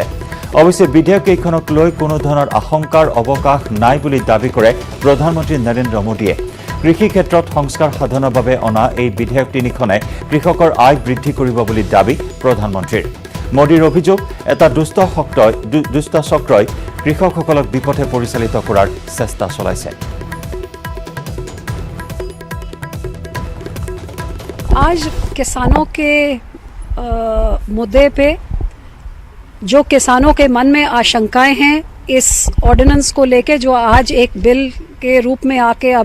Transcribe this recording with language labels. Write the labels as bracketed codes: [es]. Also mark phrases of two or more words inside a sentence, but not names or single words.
[as] অৱশ্যে বিধেয়ক কেইখনক লৈ কোনো ধৰণৰ আশংকাৰ অৱকাশ নাই বুলি দাবী কৰে প্ৰধানমন্ত্ৰী নৰেন্দ্ৰ মোদীয়ে। কৃষি ক্ষেত্ৰত সংস্কাৰ সাধনৰ বাবে অনা এই বিধেয়ক তিনিখনে কৃষকৰ আয় বৃদ্ধি কৰিব বুলি দাবী প্ৰধানমন্ত্ৰীৰ। মোদীৰ অভিযোগ এটা দুষ্ট চক্ৰই কৃষকসকলক বিপথে পৰিচালিত কৰাৰ চেষ্টা চলাইছে। [hi] आज किसानों के मुद्दे पे जो किसानों के मन में आशंकाएं हैं इस ऑर्डिनेंस को लेके जो आज एक बिल के रूप में आके अब